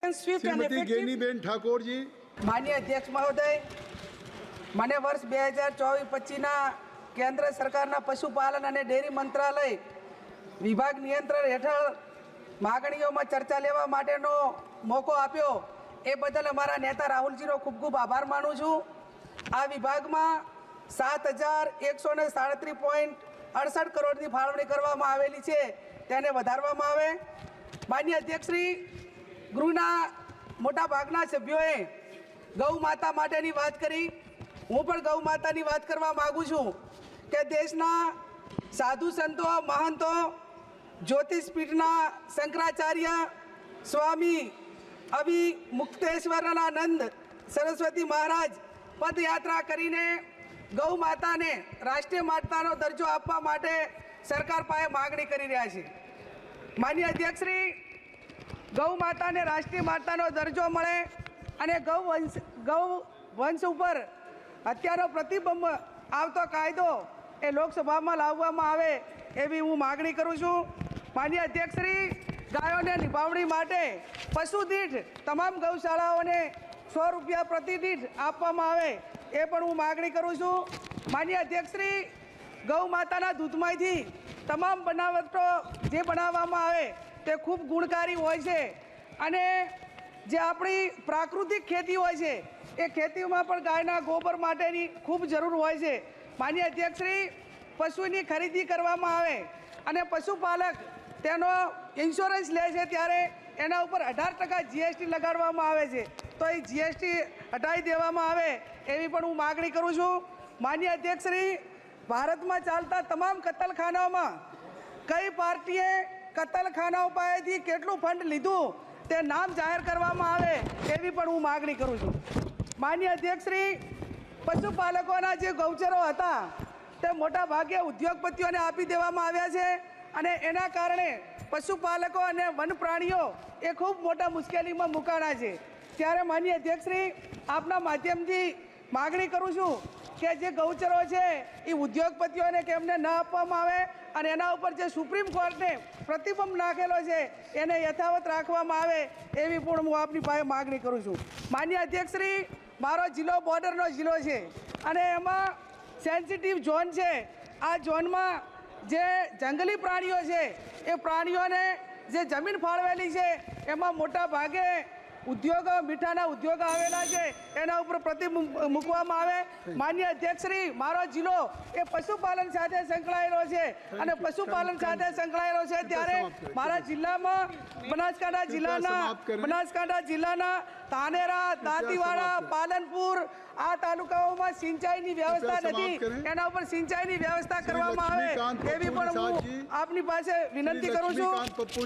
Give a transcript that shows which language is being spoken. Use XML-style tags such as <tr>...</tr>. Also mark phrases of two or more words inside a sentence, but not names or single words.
<hi>श्रीमती गेनीबेन ठाकोर जी। माननीय अध्यक्ष महोदय, मैंने वर्ष 2024-25 केंद्र सरकार पशुपालन और डेरी मंत्रालय विभाग नियंत्रण</hi> <gu>હેઠળ માગણીઓં મેં ચર્ચા લેવા માટેનો મોકો આપ્યો એ બદલ અમારા નેતા રાહુલજીનો ખૂબ ખૂબ આભાર માનું છું। આ વિભાગ મેં 7,137.68 કરોડની ફાળવણી કરવામાં આવેલી છે, તેને વધારવામાં આવે। માનનીય અધ્યક્ષશ્રી, ગૃહના મોટા ભાગના સભ્યોએ ગૌ માતા માટેની વાત કરી। હું પણ ગૌ માતાની વાત કરવા માગું છું કે દેશના સાધુ સંતો મહંતો જ્યોતિષપીઠના શંકરાચાર્ય સ્વામી અભિમુક્તેશ્વરાનંદ સરસ્વતી મહારાજ પદયાત્રા કરીને ગૌ માતા ને રાષ્ટ્રીય માતાનો દરજ્જો આપવા માટે સરકાર પાસે માગણી કરી રહ્યા છે। માનનીય અધ્યક્ષશ્રી, ગૌ માતા ને રાષ્ટ્રીય માતાનો દરજ્જો મળે અને ગૌ વંશ પર હત્યાનો પ્રતિબંધ આવતો કાયદો એ લોકસભા મેં લાવવામાં આવે એવી હું માગણી કરું છું। માનનીય અધ્યક્ષશ્રી, ગાયોં ને નિભાવણી માટે પશુ દીઠ તમામ ગૌશાળાઓં ને 100 રૂપિયા પ્રતિ દીઠ આપવામાં આવે એ પણ હું માગણી કરું છું। માનનીય અધ્યક્ષશ્રી, ગૌ માતાના દૂધમાંથી તમામ બનાવટો જે બનાવવામાં આવે તે ખૂબ ગુણકારી હોય છે અને જે આપણી પ્રાકૃતિક ખેતી હોય છે એ ખેતીમાં પણ ગાયના ગોબર માટેની ખૂબ જરૂર હોય છે। માનનીય અધ્યક્ષશ્રી, પશુની ખરીદી કરવામાં આવે અને પશુપાલક તેનો ઇન્શ્યોરન્સ લે છે ત્યારે એના ઉપર 18% જીએસટી લગાડવામાં આવે છે, તો એ જીએસટી હટાવી દેવામાં આવે એવી પણ હું માગણી કરું છું। માનનીય અધ્યક્ષશ્રી, ભારત મેં ચાલતા તમામ કત્તલખાનાઓં મેં કઈ પાર્ટીએ કત્તલખાનાઓં પાસેથી કેટલું ફંડ લીધું તે નામ જાહેર કરવામાં આવે એવી પણ હું માગણી કરું છું। માનનીય અધ્યક્ષશ્રી, પશુપાલકોના જે ગૌચરો હતા તે મોટા ભાગે ઉદ્યોગપતિઓને આપી દેવામાં આવ્યા છે અને એના કારણે પશુપાલકો અને વન પ્રાણીઓ એ ખૂબ મોટા મુશ્કેલીમાં મુકાણા છે। ત્યારે માનનીય અધ્યક્ષશ્રી, આપના માધ્યમથી માગણી કરું છું કે જે ગૌચરો છે એ ઉદ્યોગપતિઓને કેમને ન આપવામાં આવે અને એના ઉપર જે સુપ્રીમ કોર્ટે પ્રતિબંધ નાખેલો છે એને યથાવત રાખવામાં આવે એવી પણ હું આપની પાસે માગણી કરું છું। માનનીય અધ્યક્ષશ્રી, મારો જિલ્લો બૉર્ડરનો જિલ્લો છે અને એમાં સેન્સિટિવ ઝોન છે। આ ઝોન મેં જે જંગલી પ્રાણીઓ છે એ પ્રાણીઓને જે જમીન ફાળવેલી છે એમાં મોટા ભાગે ઉદ્યોગ મીઠાના ઉદ્યોગ આવેલા છે એના ઉપર પ્રતિબંધ મૂકવામાં આવે। માનનીય અધ્યક્ષશ્રી, મારો જિલ્લો એ પશુપાલન સાથે સંકળાયેલો છે અને પશુપાલન સાથે સંકળાયેલો છે ત્યારે મારા જિલ્લામાં બનાસકાંઠા જિલ્લાના ધાનેરા, દાંતીવાડા, પાલનપુર આ તાલુકાઓમાં સિંચાઈની વ્યવસ્થા નથી, એના ઉપર સિંચાઈની વ્યવસ્થા કરવામાં આવે એવી પણ હું આપની પાસે વિનંતી કરું છું।</gu>